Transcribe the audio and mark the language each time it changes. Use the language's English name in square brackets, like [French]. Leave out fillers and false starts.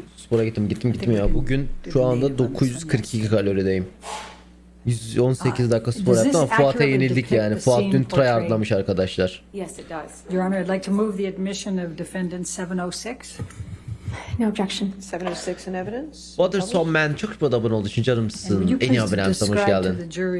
[Turkish] Spora gittim ya. Bugün şu anda 942 kalorideyim. 118 dakika spor yaptım ama Fuat'a yenildik yani. Fuat dün tryhardlamış arkadaşlar. [English] Yes, it does. Your Honor, I'd like to move the admission of defendant 706. No objection. 706 in evidence. [Turkish] Waterson Man çok bir abone olduğu için canımsın. En iyi abonem, hoş geldin.